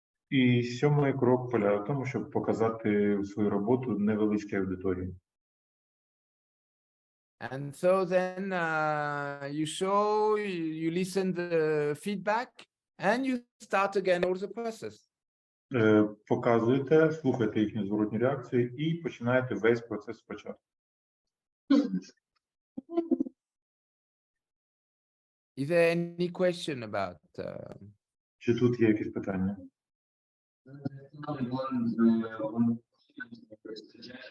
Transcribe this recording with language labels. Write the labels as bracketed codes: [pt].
[uk] І сьомий крок полягає в тому, щоб показати свою роботу невеличкій аудиторії. [en] And so then you show, you listen the feedback, and you start again all the process. [uk] Показуєте, слухаєте їхню зворотню реакцію і починаєте весь процес спочатку. [en] Is there any question about? [uk] Чи тут є якісь питання? [en] Another one suggestion.